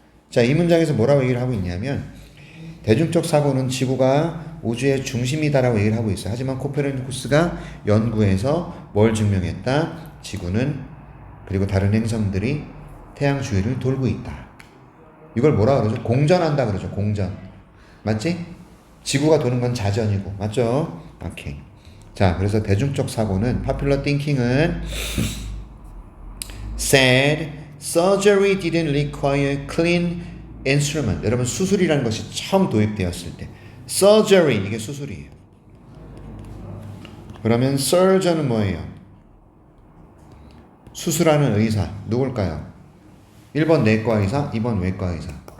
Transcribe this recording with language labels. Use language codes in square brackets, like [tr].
[ko] 자, 이 문장에서 뭐라고 얘기를 하고 있냐면 대중적 사고는 지구가 우주의 중심이다라고 얘기를 하고 있어요. 하지만 코페르니쿠스가 연구해서 뭘 증명했다? 지구는 그리고 다른 행성들이 태양 주위를 돌고 있다. 이걸 뭐라 그러죠? 공전한다 그러죠. 공전. 맞지? 지구가 도는 건 자전이고. 맞죠? 오케이. 자, 그래서 대중적 사고는 [en] popular thinking은 said surgery didn't require clean instrument. [ko] 여러분 수술이라는 것이 처음 도입되었을 때 surgery 이게 수술이에요. 그러면 surgeon은 뭐예요? 수술하는 의사 누굴까요? 1번 내과 의사, 2번 외과 의사.